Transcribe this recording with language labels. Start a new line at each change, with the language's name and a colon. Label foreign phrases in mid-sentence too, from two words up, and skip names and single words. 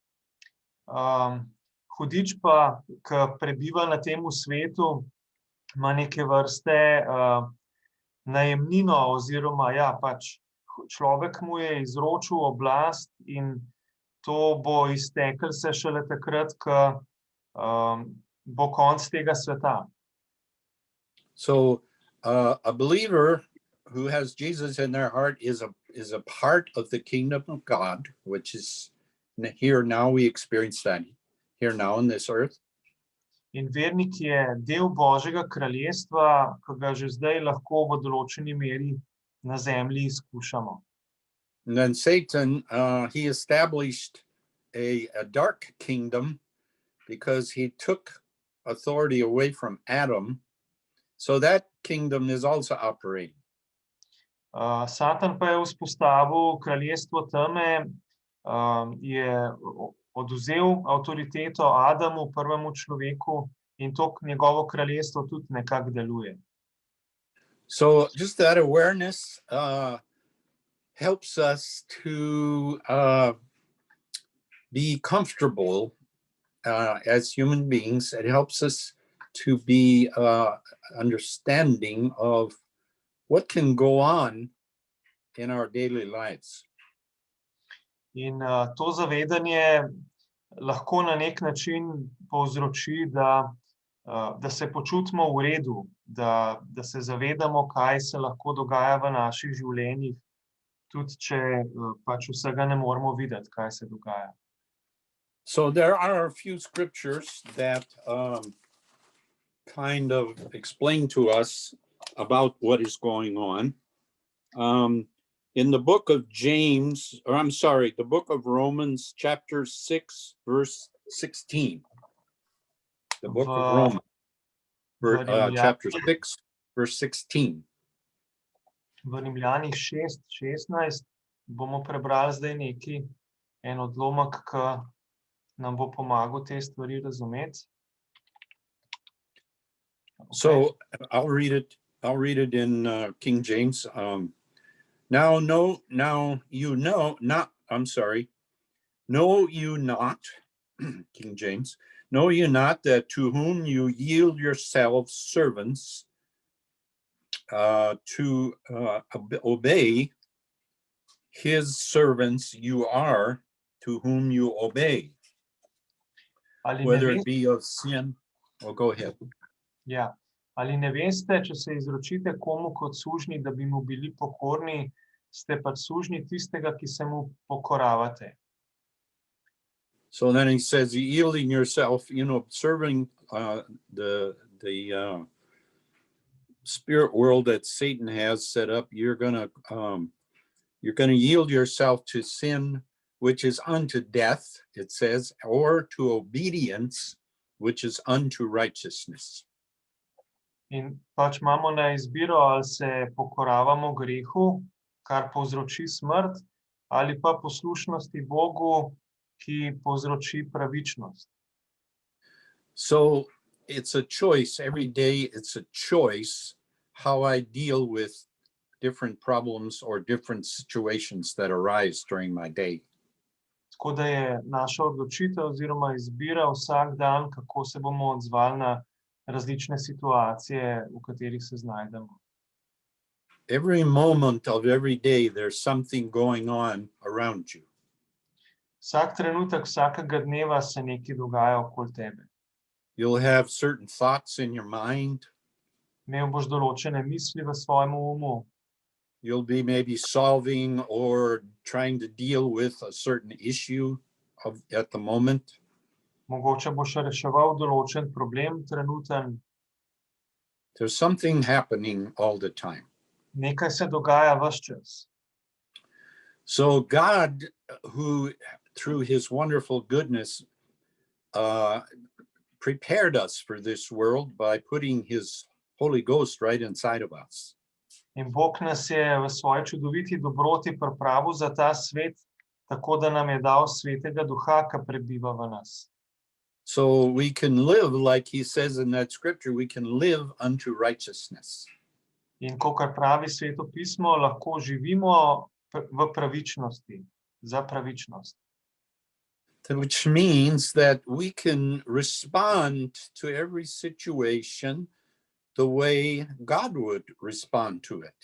Slovenian: Hudič pa, ki prebiva na tem svetu, ima neke vrste najemnino oziroma pač človek mu je izročil oblast in to bo izteklo se šele takrat, ko bo konec tega sveta.
English: So a believer who has Jesus in their heart is a part of the kingdom of God, which is here now. We experience that here now on this earth.
Slovenian: In vernik je del Božjega kraljestva, ki ga že zdaj lahko v določeni meri na zemlji izkušamo.
English: And then Satan, he established a dark kingdom because he took authority away from Adam. So that kingdom is also operating.
Slovenian: Satan pa je vzpostavil kraljestvo teme, je odvzel avtoriteto Adamu, prvemu človeku, in to njegovo kraljestvo tudi nekako deluje.
English: So just that awareness helps us to be comfortable as human beings. It helps us to be understanding of what can go on in our daily lives.
Slovenian: In to zavedanje lahko na nek način povzroči, da se počutimo v redu, da se zavedamo, kaj se lahko dogaja v naših življenjih, tudi če pač vsega ne moremo videti, kaj se dogaja.
English: So there are a few scriptures that kind of explain to us about what is going on. In the book of James, or I'm sorry, the book of Romans, chapter 6, verse 16. The book of Romans, chapter 6, verse 16.
Slovenian: V Rimljanih 6:16 bomo prebrali zdaj neki en odlomek, ki nam bo pomagal te stvari razumeti.
English: Okay. So I'll read it in King James. Know you not, King James, know you not that to whom you yield yourselves servants to obey, his servants you are to whom you obey, whether it be of sin. Oh, go ahead.
Slovenian: Ja. Ali ne veste, če se izročite komu kot sužnji, da bi mu bili pokorni, ste pač sužnji tistega, ki se mu pokoravate.
English: So then he says, yielding yourself, serving the spirit world that Satan has set up, you're gonna yield yourself to sin, which is unto death, it says, or to obedience, which is unto righteousness.
Slovenian: In pač imamo na izbiro, ali se pokoravamo grehu, kar povzroči smrt, ali pa poslušnosti Bogu, ki povzroči pravičnost.
English: So it's a choice. Every day it's a choice how I deal with different problems or different situations that arise during my day.
Slovenian: Tako da je naša odločitev oziroma izbira vsak dan, kako se bomo odzvali na različne situacije, v katerih se znajdemo.
English: Every moment of every day, there's something going on around you.
Slovenian: Vsak trenutek, vsakega dneva se nekaj dogaja okoli tebe.
English: You'll have certain thoughts in your mind.
Slovenian: Imel boš določene misli v svojem umu.
English: You'll be maybe solving or trying to deal with a certain issue at the moment.
Slovenian: Mogoče boš reševal določen problem trenuten.
English: There's something happening all the time.
Slovenian: Nekaj se dogaja ves čas.
English: So God, who through his wonderful goodness prepared us for this world by putting his Holy Ghost right inside of us.
Slovenian: In Bog nas je v svoji čudoviti dobroti pripravil za ta svet, tako da nam je dal Svetega Duha, ki prebiva v nas.
English: So we can live, like he says in that scripture, we can live unto righteousness.
Slovenian: In kakor pravi Sveto pismo, lahko živimo v pravičnosti, za pravičnost.
English: Which means that we can respond to every situation the way God would respond to it.